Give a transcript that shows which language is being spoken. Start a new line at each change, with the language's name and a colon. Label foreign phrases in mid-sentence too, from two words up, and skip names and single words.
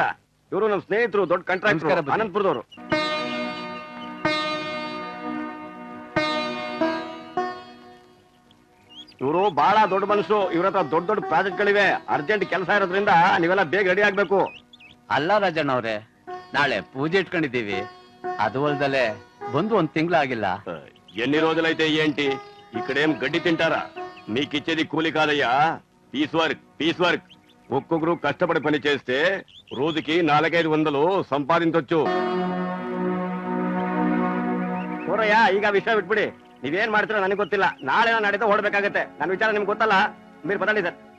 Kannada: ಇವರು ನಮ್ ಸ್ನೇಹಿತರು, ದೊಡ್ಡ ಕಾಂಟ್ರಾಕ್ಟರ್, ಅನಂತಪುರದವರು. ಇವರು ಬಹಳ ದೊಡ್ಡ ಮನಸ್ಸು, ಇವ್ರ ಹತ್ರ ದೊಡ್ಡ ದೊಡ್ಡ ಪ್ರಾಜೆಕ್ಟ್ಗಳಿವೆ. ಅರ್ಜೆಂಟ್ ಕೆಲಸ ಇರೋದ್ರಿಂದ ನೀವೆಲ್ಲ ಬೇಗ ರೆಡಿ ಆಗ್ಬೇಕು. ಅಲ್ಲ ರಾಜಣ್ಣ ಅವ್ರೆ, ನಾಳೆ ಪೂಜೆ ಇಟ್ಕೊಂಡಿದ್ದೀವಿ, ಅದು ಅಲ್ದಲೆ ಬಂದು 1 ತಿಂಗಳಾಗಿಲ್ಲ.
Telugu: ఎన్ని ఏంటి ఇక్కడేం గడ్డి తింటారా? మీకిచ్చేది కూలి కాదయ్యా,
English: piece work.
Telugu: ఒక్కొక్కరు కష్టపడి పని చేస్తే రోజుకి 400-500 సంపాదించొచ్చు.
Kannada: ನೋಡಯ್ಯ, ಈಗ ವಿಷಯ ಬಿಟ್ಬಿಡಿ. ನೀವೇನ್ ಮಾಡ್ತೀರೋ ನನಗೆ ಗೊತ್ತಿಲ್ಲ. ನಾಳೆ ನಾಡಿದ್ದು ಹೊರಡ್ಬೇಕಾಗತ್ತೆ. ನನ್ನ ವಿಚಾರ ನಿಮ್ಗೆ ಗೊತ್ತಲ್ಲ. మీరు ಪದಾಡಿ ಸರ್.